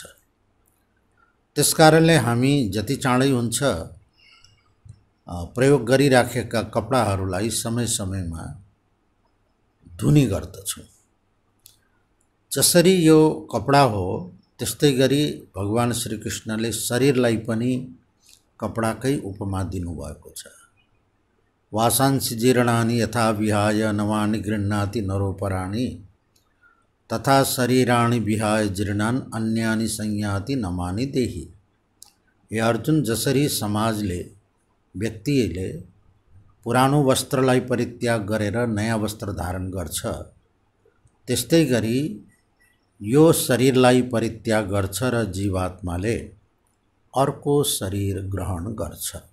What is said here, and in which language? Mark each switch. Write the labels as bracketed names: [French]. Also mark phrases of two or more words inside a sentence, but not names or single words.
[Nepali] त्यसकारणले हामी जति चाँडै हुन्छ प्रयोग गरिराखेका कपडाहरूलाई समय समयमा धुने गर्दछौँ। जसरी यो कपडा हो त्यस्तै गरी भगवान श्रीकृष्णले शरीरलाई पनि कपडाकै उपमा दिनुभएको छ। [Sanskrit] वासांसि जीर्णानि यथा विहाय नवानि गृह्णाति नरोपराणि तथा शरीराणि विहाय जीर्णान् अन्यानि संयाति नमानि देहि। [Nepali] हे अर्जुन, जसरी समाजले व्यक्तिले पुरानो वस्त्रलाई परित्याग गरेर नयाँ वस्त्र धारण गर्छ, त्यस्तै गरी यो शरीरलाई परित्याग गर्छ र जीवात्माले अर्को शरीर ग्रहण गर्छ।